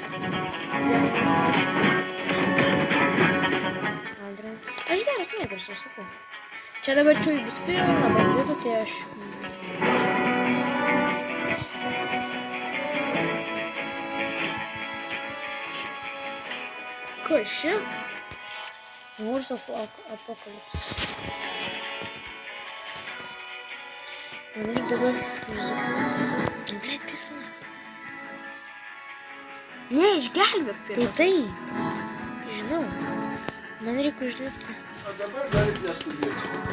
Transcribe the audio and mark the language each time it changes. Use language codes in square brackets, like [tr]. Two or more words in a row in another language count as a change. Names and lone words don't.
[lt] Andra. Aš geras sniperis, aš sakau. Čia dabar čia bus pilna banditų, tai aš... Kas čia? Wars of Apocalypse. Man reikia dabar... Blet, pistola. Ne, išgelbėk Tai pirmas. tai. Žinau. Man reikia užlipti. O dabar galit neskubėti.